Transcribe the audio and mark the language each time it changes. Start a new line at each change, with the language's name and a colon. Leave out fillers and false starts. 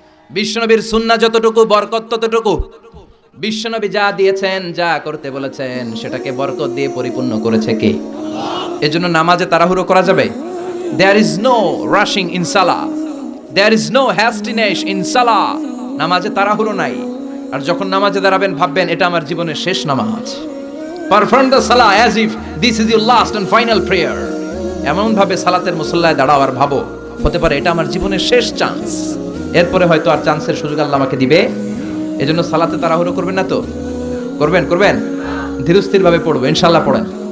Bangla: বিশ্বনবীর সুন্নাহ যতটুকু, বরকত ততটুকু। বিশ্বনবী যা দিয়েছেন, যা করতে বলেছেন, সেটাকে বরকত দিয়ে পরিপূর্ণ করেছে কে? এজন্য নামাজে তাড়াহুড়ো করা যাবে?
English: There is no rushing in salah, There is no hastiness in salah.
Bangla: নামাজে তাড়াহুড়ো নাই। আর যখন নামাজে দাঁড়াবেন ভাববেন এটা আমার জীবনের শেষ নামাজ।
English: Perform the salah as if this is your last and final prayer.
Bangla: এমন ভাবে সালাতের মুসল্লায় দাঁড়াও আর ভাবো হতে পারে এটা আমার জীবনের শেষ চান্স। এরপরে হয়তো আর চান্সের সুযোগ আল্লাহ আমাকে দিবে। এজন্য সালাতে তাড়াহুড়ো করবেন না তো? করবেন ধীরস্থির ভাবে পড়বো, ইনশাআল্লাহ পড়েন।